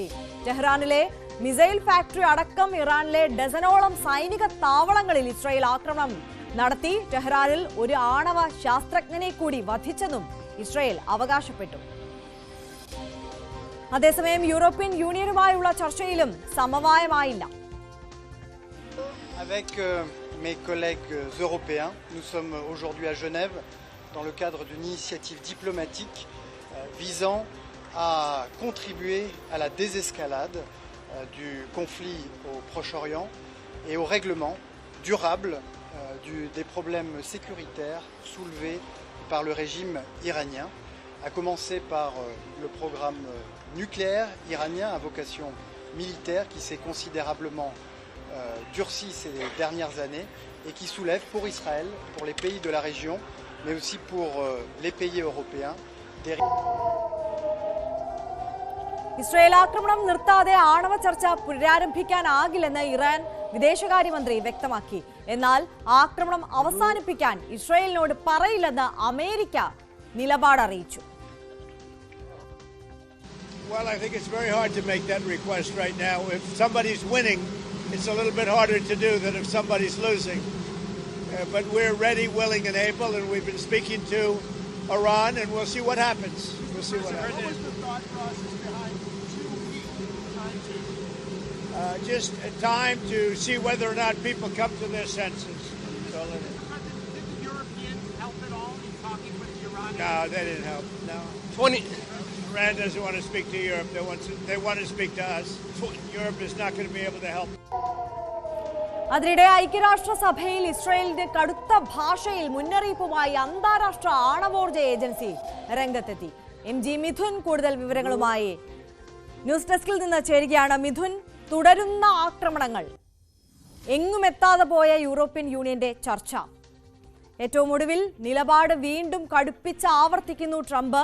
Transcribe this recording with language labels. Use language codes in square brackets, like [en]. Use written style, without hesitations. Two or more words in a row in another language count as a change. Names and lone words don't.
[ml] ടെഹ്റാനിലെ [en] missile factory [ml] അടക്കം ഇറാനിലെ ഡസനോളം സൈനിക താവളങ്ങളിൽ ഇസ്രായേൽ ആക്രമണം നടത്തി. ടെഹ്റാനിൽ ഒരു ആണവ ശാസ്ത്രജ്ഞനെ കൂടി വധിച്ചെന്നും ഇസ്രായേൽ അവകാശപ്പെട്ടു. അതേസമയം യൂറോപ്യൻ യൂണിയനുമായുള്ള ചർച്ചയിലും സമവായമായില്ല. [fr] Avec mes collègues européens, nous sommes aujourd'hui à Genève dans le cadre d'une initiative diplomatique visant à contribuer à la désescalade du conflit au Proche-Orient et au règlement durable des problèmes sécuritaires soulevés par le régime iranien, à commencer par le programme nucléaire iranien à vocation militaire qui s'est considérablement durci ces dernières années et qui soulève pour Israël, pour les pays de la région, mais aussi pour les pays européens. [ml] ഇസ്രായേൽ ആക്രമണം നിർത്താതെ ആണവ ചർച്ച പുനരാരംഭിക്കാനാകില്ലെന്ന് ഇറാൻ വിദേശകാര്യമന്ത്രി വ്യക്തമാക്കി. എന്നാൽ ആക്രമണം അവസാനിപ്പിക്കാൻ ഇസ്രായേലിനോട് പറയില്ലെന്ന് അമേരിക്ക നിലപാട് അറിയിച്ചു. [en] Well, I think it's very hard to make that request right now. If somebody's winning, it's a little bit harder to do than if somebody's losing. But we're ready, willing, and able, and we've been speaking to Iran, and we'll see what happens. We'll see what happens. What was the thought process behind 2 weeks time to? Just time to see whether or not people come to their senses. Did the Europeans help at all in talking with the Iranians? No, they didn't help. No. Iran doesn't want to speak to Europe. They want to speak to us. Europe is not going to be able to help. [ml] അതിനിടെ ഐക്യരാഷ്ട്രസഭയിൽ ഇസ്രായേലിന്റെ കടുത്ത ഭാഷയിൽ മുന്നറിയിപ്പുമായി അന്താരാഷ്ട്ര ആണവോർജ ഏജൻസി രംഗത്തെത്തി. MG മിഥുൻ കൂടുതൽ വിവരങ്ങളുമായി [en] news deskil [ml] നിന്ന് ചേരുകയാണ്. മിഥുൻ, തുടരുന്ന ആക്രമണങ്ങൾ, എങ്ങുമെത്താതെ പോയ യൂറോപ്യൻ യൂണിയന്റെ ചർച്ച, ഏറ്റവും ഒടുവിൽ നിലപാട് വീണ്ടും കടുപ്പിച്ച് ആവർത്തിക്കുന്നു ട്രംപ്.